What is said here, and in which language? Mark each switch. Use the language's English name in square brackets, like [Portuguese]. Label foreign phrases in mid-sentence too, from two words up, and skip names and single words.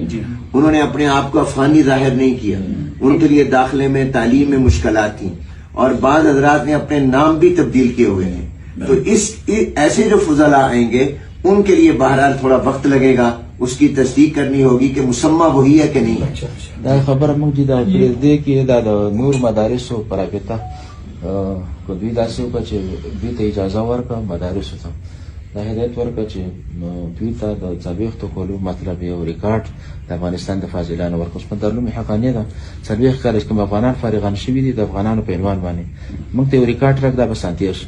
[Urdu] انہوں نے اپنے آپ کو افغانی ظاہر نہیں کیا، ان کے لیے داخلے میں تعلیم میں مشکلات تھیں اور بعض حضرات نے اپنے نام بھی تبدیل کیے ہوئے ہیں. تو ایسے جو فضلاء آئیں گے ان کے لیے بہرحال تھوڑا وقت لگے گا، اس کی تصدیق کرنی ہوگی کہ مسمى وہی ہے کہ نہیں ہے. [Pashto] دا خبر موږ دا پرېږدي کې دا د نور مدارسو پرابطه کو دوی داسې وکړه چې دوی ته اجازه ورکړه مدارسو ته دا هدایت ورکړه چې دوی ته د څلوېښتو کالو مطلب یو ریکارډ د افغانستان د فاضلانو ورکړه. اوس په دارالعلوم حقانیه ده 40 کاله چې کوم افغانان فارغان شوي دي د افغانانو په عنوان باندې موږ ته یو ریکارډ راکړه، دا به سانتیا شي.